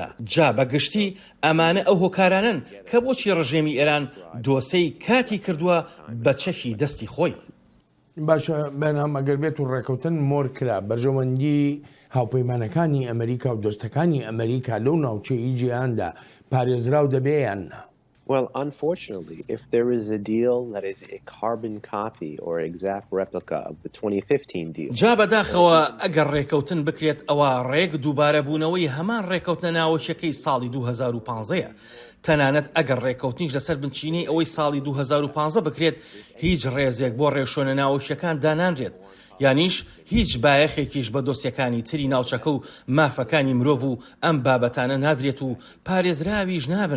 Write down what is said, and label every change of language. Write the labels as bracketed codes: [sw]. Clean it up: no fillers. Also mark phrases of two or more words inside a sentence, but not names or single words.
[ckb] جا بەگشتی ئەمانە ئەو هۆکارانن کە بۆچی ڕژێمی ئێران دۆسەی کاتی کردووە بە چەکی دەستی خۆی. باشە بەنام ئەگەر بێت و ڕێکەوتن مۆر کرا بەرژەوەندی هاوپەیمانەکانی ئەمریکا و دۆستەکانی ئەمریکا لەو ناوچەی جیهاندا پارێزراو دەبێیان نا. [en] Well, unfortunately, if there is a deal that is a carbon copy or exact replica of the 2015 deal. [ckb] جا بەداخەوە ئەگەر ڕێکەوتن بکرێت ئەوە ڕێک دووبارە بوونەوەی هەمان ڕێکەوتنە ناوەشەکەی ساڵی 2015 تەنانەت ئەگەر ڕێکەوتنیش لەسەر بنچینەی ئەوەی ساڵی 2015 بکرێت هیچ ڕێزێک بۆ ڕێشۆنە ناوەشەکان دانانرێت. یانیش هیچ بایەخێکیش بە دۆسیەکانی تری ناوچەکە و مافەکانی مرۆڤ و ئەم بابەتانە نادرێت و پارێزراویش نابن.